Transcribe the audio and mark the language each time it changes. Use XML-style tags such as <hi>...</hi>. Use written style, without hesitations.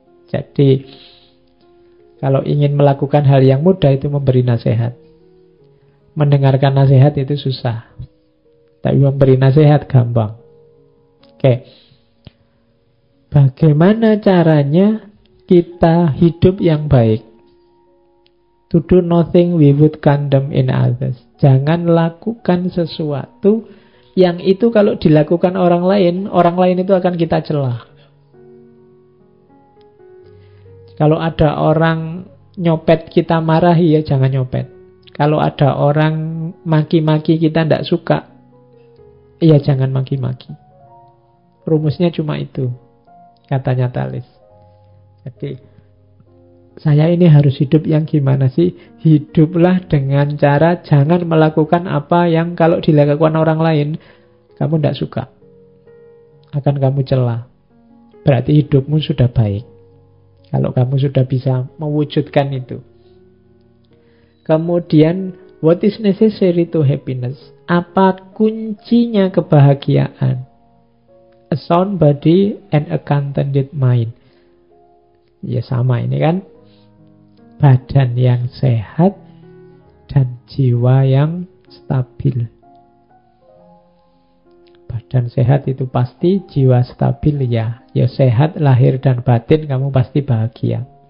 <id>Jadi kalau ingin melakukan hal yang mudah itu memberi nasihat. Mendengarkan nasihat itu susah. Tapi memberi nasihat gampang. Oke. Bagaimana caranya kita hidup yang baik?</id> <en>To do nothing we would condemn in others.</en> <id>Jangan lakukan sesuatu yang itu kalau dilakukan orang lain itu akan kita celah. Kalau ada orang nyopet kita marahi, ya jangan nyopet. Kalau ada orang maki-maki kita tidak suka, ya jangan maki-maki. Rumusnya cuma itu, katanya Thales. Jadi saya ini harus hidup yang gimana sih? Hiduplah dengan cara jangan melakukan apa yang kalau dilakukan orang lain kamu tidak suka, akan kamu celah. Berarti hidupmu sudah baik kalau kamu sudah bisa mewujudkan itu. Kemudian,</id> <en>what is necessary to happiness?</en> <id>Apa kuncinya kebahagiaan?</id> <en>A sound body and a contented mind.</en> <id>Ya sama ini kan. Badan yang sehat dan jiwa yang stabil. Dan sehat itu pasti, jiwa stabil ya. Ya sehat lahir dan batin, kamu pasti bahagia.</id>